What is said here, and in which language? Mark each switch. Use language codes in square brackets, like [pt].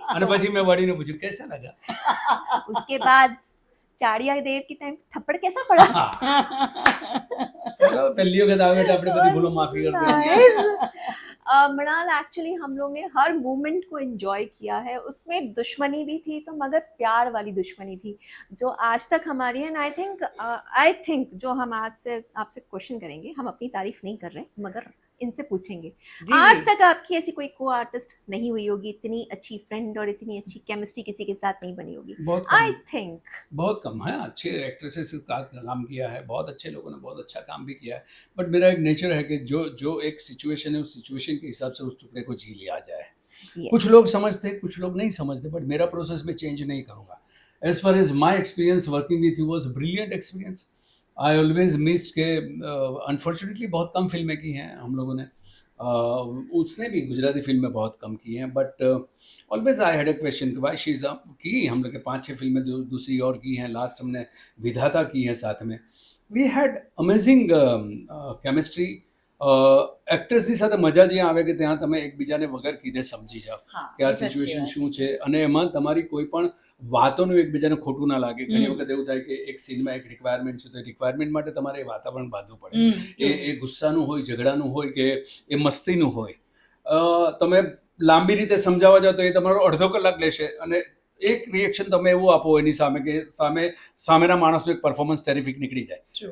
[gu] અને પછી મેં વળીને પૂછ્યું [hi] कैसा लगा. उसके बाद चाड़िया देव की टाइम थप्पड़ कैसा पड़ा? [gu] ચલો પહેલી વખત આવે એટલે આપણે બધી ભૂલો માફી કરते हैं. [en] Nice. [hi] मृणाल, एक्चुअली हम लोग ने हर मोमेंट को एंजॉय किया है। उसमें दुश्मनी भी थी, तो मगर प्यार वाली दुश्मनी थी जो आज तक हमारी है। आई थिंक जो हम आज से आपसे क्वेश्चन करेंगे, हम अपनी तारीफ नहीं कर रहे मगर इनसे पूछेंगे, आज तक आपकी ऐसी कोई को आर्टिस्ट नहीं हुई होगी, इतनी अच्छी फ्रेंड और इतनी अच्छी केमिस्ट्री किसी के साथ नहीं बनी होगी। बहुत [en] I [hi] कम, [en] think [hi] बहुत कम है. अच्छे एक्ट्रेसेस के साथ काम किया है, बहुत अच्छे लोगों ने बहुत अच्छा काम भी किया है, बट मेरा एक नेचर है कि जो एक सिचुएशन है, उस सिचुएशन के हिसाब से उस टुकड़े को जी लिया जाए. कुछ लोग समझते, कुछ लोग नहीं समझते, बट मेरा प्रोसेस में चेंज नहीं करूँगा. [en] As far as my experience working with you was brilliant experience. I always miss के unfortunately [hi] बहुत कम फिल्में की हैं हम लोगों ने. उसने भी गुजराती फिल्में बहुत कम की हैं, [en] but always I had a question कि why she is [hi] की. हम लोग के 5-6 फिल्में दूसरी और की हैं. लास्ट हमने विधाता की है साथ में. [en] We had amazing chemistry. [gu] એક્ટર્સની સાથે મજા જે આવે કે ત્યાં તમે એકબીજાને વગર કીધે સમજી જાઓ કે આ સિચ્યુએશન શું છે, અને એમાં તમારી કોઈ પણ વાતોનું એકબીજાને ખોટું ના લાગે. ઘણી વખત એવું થાય કે એક સીનમાં એક રિક્વાયરમેન્ટ છે, તો એ રિક્વાયરમેન્ટ માટે તમારે એ વાતાવરણ બાંધવું પડે. એ ગુસ્સાનું હોય, ઝઘડાનું હોય, કે એ મસ્તીનું હોય. તમે લાંબી રીતે સમજાવવા જાઓ તો એ તમારો અડધો કલાક લેશે, અને એક રિએક્શન તમે એવું આપો એની સામે કે સામેના માણસનું એક પરફોર્મન્સ ટેરિફિક નીકળી જાય.